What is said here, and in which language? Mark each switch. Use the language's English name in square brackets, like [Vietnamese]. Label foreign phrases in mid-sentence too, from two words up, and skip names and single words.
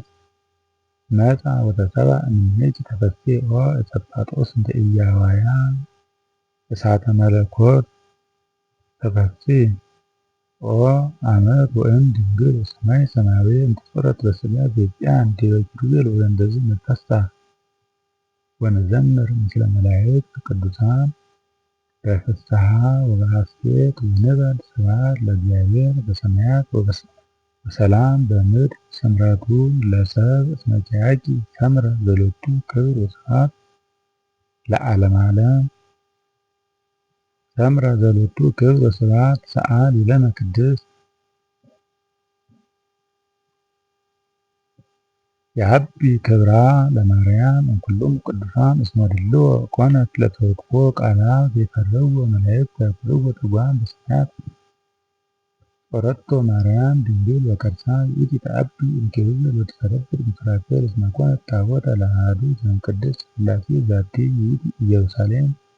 [Geez] መጻ ወተሰብአ እምኔኪ ተፈሥሒ ኦ ዕፀ ጳጦስ እንተ ኢያዋያ እሳተ መለኮት ተፈሥሒ ኦ አመት ወእም ድንግል በሰማይ ሰማያዊ እንተ ጾረት በሥጋ ዘዚአን ዲበ ኪሩቤል ወዘንደዝ ንትፈሥሕ ወንዘምር ምስለ መላእክት ቅዱሳን በፍስሓ ወበሐሤት ወንበል ስብሐት ለእግዚአብሔር በሰማያት ወሰላም በምድር ስምረቱ ለሰብእ እስመ ኪያኪ ሰምረ ዘሎቱ ክብር ወስብሐት ለዓለመ ዓለም ሰምረ ዘሎቱ ክብር ወስብሐት ሰአሊ ለነ ቅድስት የሀቢ ክብራ ለማርያም እምኩሎሙ ቅዱሳን እስመ ድልዎ ኮነት ለተወክፎ ቃላት ዘይፈርህዎ መላእክት ወያፈርህዎ ትጉሃን በሰማያት ጾረቶ ማርያም ድንግል በከርሳ ይእቲ ተዐቢ እምኪሩቤል ወትተረድእ እምሱራፌል እስመ ኮነት ታቦተ ለአሐዱ ዘእምቅድስት ሥላሴ ዛቲ ይእቲ ኢየሩሳሌም